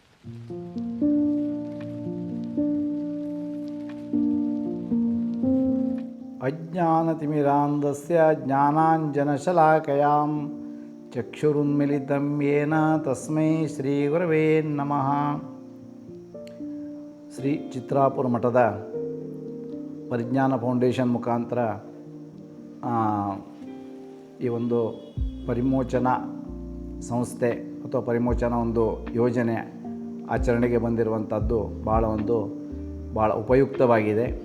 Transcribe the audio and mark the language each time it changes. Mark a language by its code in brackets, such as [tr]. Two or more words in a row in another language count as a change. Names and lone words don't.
[sa] ಅಜ್ಞಾನತಿಮಿರಾಂಧಸ್ಯ ಜ್ಞಾನಾಂಜನಶಲಾಕಯಾಂ ಚಕ್ಷುರುನ್ಮಿಲಿತಂ ಯೇನ ತಸ್ಮೈ ಶ್ರೀ ಗುರವೇ ನಮಃ. [kn] ಶ್ರೀ ಚಿತ್ರಾಪುರ ಮಠದ ಪರಿಜ್ಞಾನ ಫೌಂಡೇಶನ್ ಮುಖಾಂತರ ಈ ಒಂದು ಪರಿಮೋಚನಾ ಸಂಸ್ಥೆ ಅಥವಾ ಪರಿಮೋಚನಾ ಒಂದು ಯೋಜನೆ ಆಚರಣೆಗೆ ಬಂದಿರುವಂಥದ್ದು ಭಾಳ ಉಪಯುಕ್ತವಾಗಿದೆ.